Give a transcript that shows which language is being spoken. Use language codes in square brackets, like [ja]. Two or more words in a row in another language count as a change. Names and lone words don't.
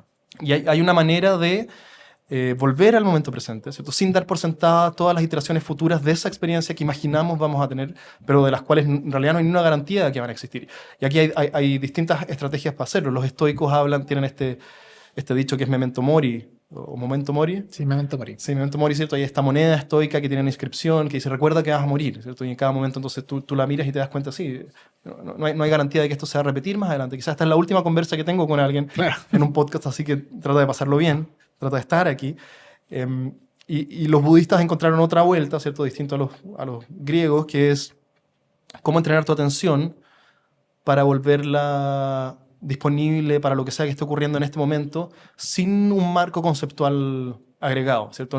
[es] Y hay una manera de volver al momento presente, ¿cierto? Sin dar por sentada todas las iteraciones futuras de esa experiencia que imaginamos vamos a tener, pero de las cuales en realidad no hay ninguna garantía de que van a existir. Y aquí hay distintas estrategias para hacerlo. Los estoicos tienen este dicho que es [la] memento mori, [es] o [la] Memento Mori. Sí, Memento Mori. Sí, Memento Mori, [es] ¿cierto? Hay esta moneda estoica que tiene una inscripción que dice, recuerda que vas a morir, ¿cierto? Y en cada momento entonces tú la miras y te das cuenta, sí, no hay garantía de que esto se va a repetir más adelante. Quizás esta es la última conversa que tengo con alguien Claro. en un podcast, así que trata de pasarlo bien, trata de estar aquí. Y los budistas encontraron otra vuelta, ¿cierto? Distinto a los griegos, que es cómo entrenar tu atención para volverla disponible para lo que sea que esté ocurriendo en este momento, sin un marco conceptual agregado, ¿cierto?